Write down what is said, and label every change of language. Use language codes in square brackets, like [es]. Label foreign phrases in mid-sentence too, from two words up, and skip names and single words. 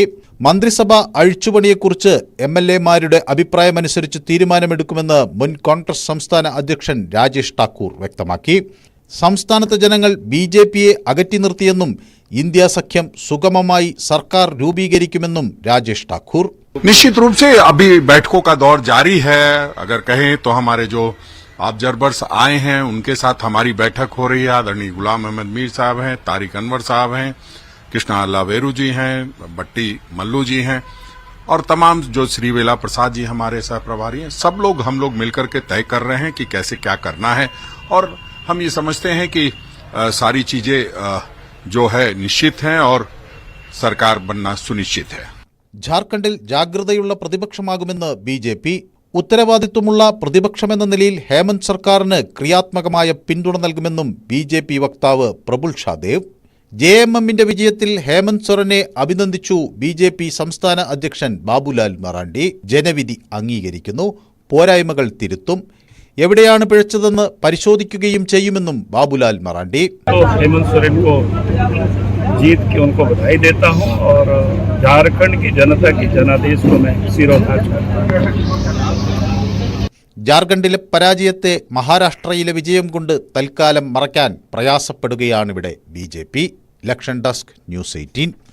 [ml] മന്ത്രിസഭ അഴിച്ചുപണിയെക്കുറിച്ച് MLAമാരുടെ അഭിപ്രായമനുസരിച്ച് തീരുമാനമെടുക്കുമെന്ന് മുൻ കോൺഗ്രസ് സംസ്ഥാന അധ്യക്ഷൻ രാജേഷ് ഠാക്കൂർ വ്യക്തമാക്കി. സംസ്ഥാനത്തെ ജനങ്ങൾ BJPയെ അകറ്റി നിർത്തിയെന്നും ഇന്ത്യ സഖ്യം സുഗമമായി സർക്കാർ രൂപീകരിക്കുമെന്നും രാജേഷ് ഠാക്കൂർ. [hi] निश्चित रूप से अभी बैठकों का दौर जारी है. अगर कहें तो हमारे जो ऑब्जर्वर्स आए हैं उनके साथ हमारी बैठक हो रही है. आदरणीय गुलाम अहमद मीर साहब हैं, तारिक अनवर साहब हैं, कृष्णा अल्लाह वेरू जी हैं, बट्टी मल्लू जी हैं और तमाम जो श्रीवेला प्रसाद जी हमारे सह प्रभारी हैं. सब लोग हम लोग मिलकर के तय कर रहे हैं कि कैसे क्या करना है और हम ये समझते हैं कि सारी चीजें जो है निश्चित हैं और सरकार बनना सुनिश्चित है. [ml] ജാർഖണ്ഡിൽ ജാഗ്രതയുള്ള പ്രതിപക്ഷമാകുമെന്ന് BJP. ഉത്തരവാദിത്വമുള്ള പ്രതിപക്ഷമെന്ന നിലയിൽ ഹേമന്ത് സർക്കാരിന് ക്രിയാത്മകമായ പിന്തുണ നൽകുമെന്നും BJP വക്താവ് പ്രബുൽ ഷാദേവ്. JMMന്റെ വിജയത്തിൽ ഹേമന്ത് സൊറനെ അഭിനന്ദിച്ചു BJP സംസ്ഥാന അധ്യക്ഷൻ ബാബുലാൽ മറാണ്ടി. ജനവിധി അംഗീകരിക്കുന്നു, പോരായ്മകൾ തിരുത്തും, എവിടെയാണ് പിഴച്ചതെന്ന് പരിശോധിക്കുകയും ചെയ്യുമെന്നും ബാബുലാൽ മറാണ്ടി. [hi] जीत की उनको बधाई देता हूं और झारखंड की जनता की जनादेश को मैं सिरोधार्य करता हूं. [ml] ജാർഖണ്ഡിലെ പരാജയത്തെ മഹാരാഷ്ട്രയിലെ വിജയം കൊണ്ട് തൽക്കാലം മറയ്ക്കാൻ പ്രയാസപ്പെടുകയാണിവിടെ BJP. [en] election desk, [ml] ന്യൂസ് 18.